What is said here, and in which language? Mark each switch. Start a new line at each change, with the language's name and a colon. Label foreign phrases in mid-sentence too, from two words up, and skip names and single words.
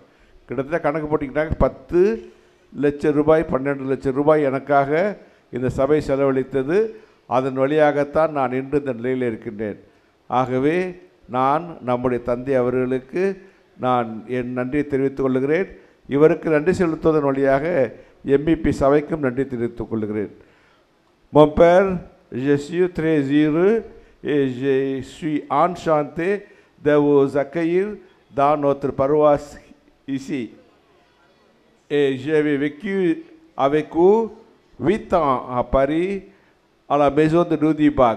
Tamil: கிட்டத்தட்ட கணக்கு போட்டிங்கன்னாக்க 10 லட்சம் ரூபாய் 12 லட்சம் ரூபாய் எனக்காக இந்த சபை செலவழித்தது. அதன் வழியாகத்தான் நான் இன்று இந்த நிலையில் இருக்கின்றேன். ஆகவே நான் நம்முடைய தந்தை அவர்களுக்கு நான் என் நன்றியை தெரிவித்துக் கொள்கிறேன். இவருக்கு நன்றி செலுத்துவதன் வழியாக எம்பிபி சபைக்கும் நன்றி தெரிவித்துக் கொள்கிறேன்.
French: Mon père, je suis très heureux et je suis enchanté de vous accueillir dans notre paroisse ici. Et j'avais vécu avec vous 8 ans à Paris, à la maison de Rudy Bach.